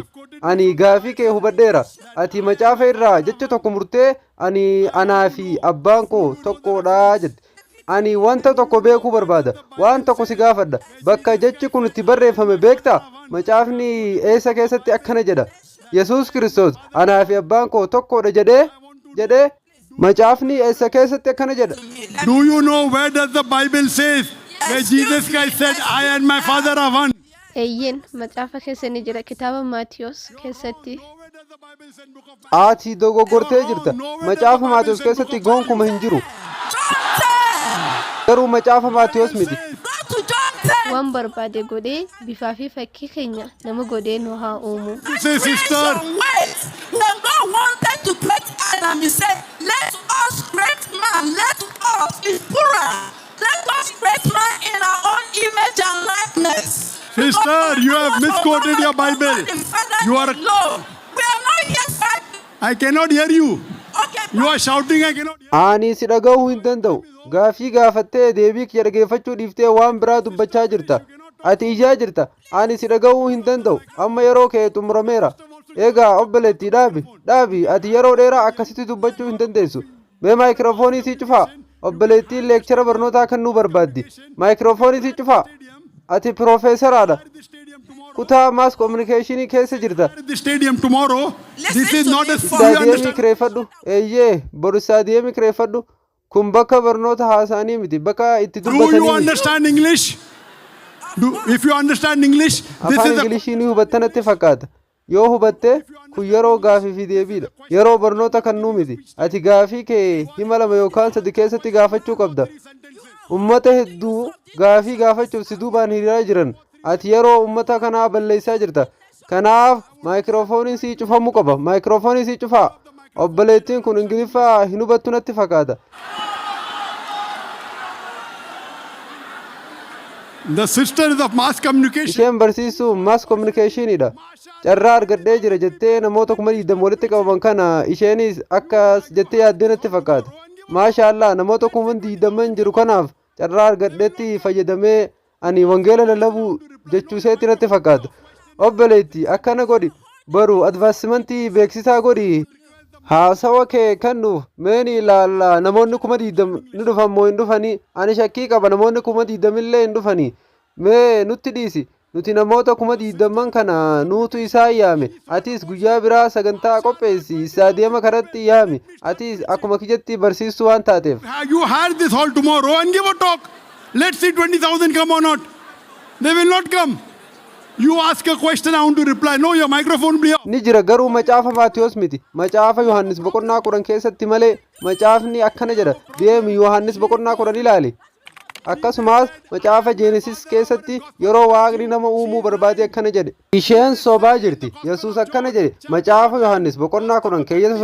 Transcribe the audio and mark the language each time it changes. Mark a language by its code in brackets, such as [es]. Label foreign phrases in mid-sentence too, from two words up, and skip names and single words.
[om] Ani gaafii kee hubadheera. Ati macaafa irraa jecha tokko murtee ani anaa fi abbaan koo tokkodha jette. Ani wanta tokko beekuu barbaada. Waan tokko si gaafadha. Bakka jechi kun itti barreeffame beektaa? Macaafni eessa keessatti akkana jedha. Yesuus Kiristoos anaa fi abbaan koo tokkodha jedhee macaafni eessa keessatti akkana jedha. [en] Do you know where does the Bible says? Where Jesus Christ said, I and my Father are one. [om] Eeyyen macaafa keessa ni jira kitaaba Maatiyos keessatti. Ati dogoggortee jirta. Macaafa Maatiyos keessatti gonkumaa hin jiru. Garuu macaafa Maatiyos miti. Waan barbaade godhee bifaa fi fakkii keenya nama godhee nu haa uumu. [en] Say, sister. When God wanted to create Adam, he said, let us create man, let us is plural. Let us create man in our own image and likeness. Sister, you have misquoted your Bible. You are... We are not here fighting. I cannot hear you. Okay, You are shouting, I cannot hear. [om] Ani si dhaga'uu hin danda'u. Gaafii gaafattee deebii kee dhageeffachuu dhiiftee waan biraa dubbachaa jirta. Ati ijaa jirta. Ani si dhaga'uu hin danda'u. Amma yeroo kee xumurameera. Egaa obboleettii dhaabi. Ati yeroo dheeraa akkasitti dubbachuu hin dandeessu. Mee maayikiroofoonii sii cufaa. obboleettiin leekchara barnootaa kennuu barbaaddi maayikiroofoonii si cufaa ati piroofeesaraadha kutaa [en] maas koominikeeshinii [om] keessa jirta [en] The stadium tomorrow. This is not a you [om] istaadiyeemii [en] understand. [om] kireeffadhu eeyyee boru istaadiyeemii kireeffadhu kun bakka barnoota haasaanii miti bakka itti [en] Do you [om] dubbatanii [en] understand English? If you understand English, this [om] afaan [en] is the [om] ingilishii ni hubattanatti fakkaata yoo hubatte kun yeroo gaafii fi deebiidha yeroo barnoota kannuu miti ati gaafii kee hima 2 yookaan 3 keessatti gaafachuu qabda ummata hedduu gaafii gaafachuuf si duubaan hiriiraa jiran ati yeroo ummata kanaa balleessaa jirta kanaaf maayikiroofooniin sii cufamuu qaba maayikiroofoonii sii cufaa obboleettiin kun ingiliffaa hin hubattu natti fakkaata [en] The sister is of mass communication. [om] isheen barsiistuu [en] maas koominikeeshiniidha [om] carraa argadhee jira jettee namoota 20 walitti qabaman kana isheenis akkas jettee yaaddee natti fakkaata maashaallaa namoota 20 jiru kanaaf carraa argadheetti fayyadamee ani wangeela lallabuu jechuuseetti natti fakkaata obboleetti akkana godhi baru advaansimentii beeksisaa godhi haasawa kee kennuuf meeni ilaalla namoonni 20 ni dhufan moo hin dhufanii ani shakkii qaba namoonni 20 illee hin dhufanii mee nutti dhiisi nuti namoota 20 kana nuutu isaa yaame atis guyyaa biraa sagantaa qopheessi istaadiyeema kanatti yaami atis akkuma kijetti barsiistuu waan taateef [en] You had this hall tomorrow and give a talk. Let's see 20,000 come or not. They will not come. You ask a question, I want to reply. No, your microphone will be off. [om] ni jira garuu macaafa maatiyos miti macaafa yohannis boqonnaa 10 keessatti malee macaafni akkana jedha deemi yohannis boqonnaa 10 ilaali akkasumas macaafa jeenesis keessatti yeroo waaqni nama uumuu barbaade akkana jedhe isheen sobaa jirti yesuus akkana jedhe macaafa yohannis boqonnaa 10 keeyyata